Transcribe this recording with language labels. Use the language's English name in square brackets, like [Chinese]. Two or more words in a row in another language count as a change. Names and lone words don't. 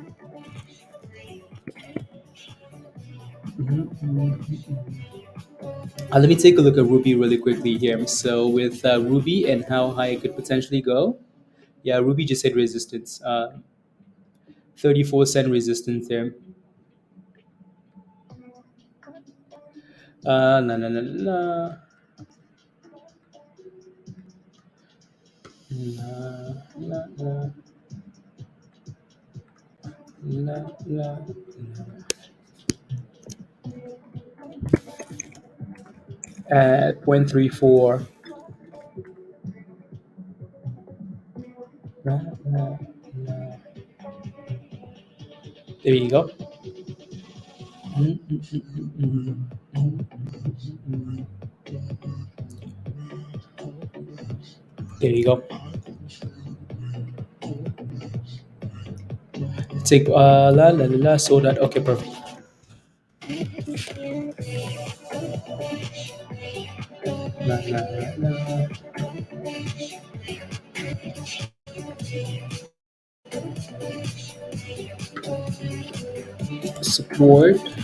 [English] Let me take a look at Ruby really quickly here. So with Ruby and how high it could potentially go, yeah, Ruby just hit resistance. 34-cent resistance there. La la la la la la la la la. At 0.34. La, la, la. There you go. Mm, mm, mm, mm, mm, mm. There you go. Take la la la la. So that okay, perfect. La la la la. Support.